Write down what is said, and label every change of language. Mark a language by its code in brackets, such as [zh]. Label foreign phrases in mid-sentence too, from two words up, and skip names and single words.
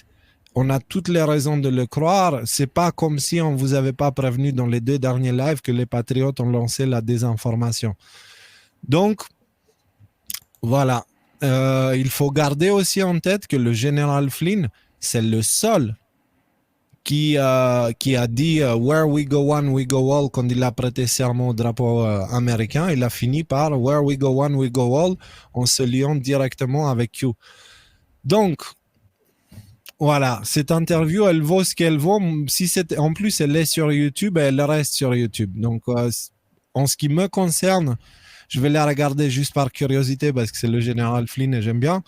[fr] On a toutes les raisons de le croire. C'est pas comme si on vous avait pas prévenu dans les 2 derniers lives que les patriotes ont lancé la désinformation. Donc, voilà. Il faut garder aussi en tête que le général Flynn, c'est le seul qui a dit [en] Where we go one, we go all [fr] quand il a prêté serment au drapeau américain. Il a fini par [en] Where we go one, we go all [fr] en se liant directement avec Q. Donc, voilà, cette interview, elle vaut ce qu'elle vaut. Si en plus, elle est sur YouTube, elle reste sur YouTube. Donc, en ce qui me concerne, je vais la regarder juste par curiosité parce que c'est le général Flynn et j'aime bien.